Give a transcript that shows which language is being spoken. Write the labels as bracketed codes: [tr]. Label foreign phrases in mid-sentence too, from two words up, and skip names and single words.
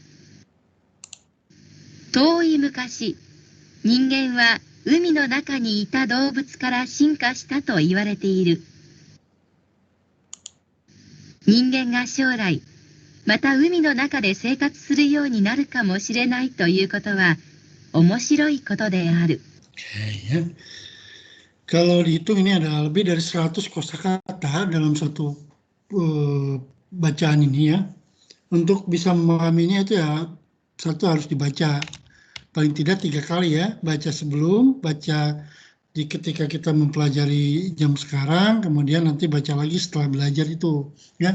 [ja] 遠い昔、人間は海の中にいた動物から進化したと言われている。人間が将来、また海の中で生活するようになるかもしれないということは面白いことである。 [id] Ya. Kalau dihitung ini ada lebih dari 100 kosakata dalam satu bacaan ini ya. Untuk bisa memahaminya itu ya satu harus dibaca paling tidak 3 kali ya. Baca sebelum, baca ketika kita mempelajari jam sekarang, kemudian nanti baca lagi setelah belajar itu ya.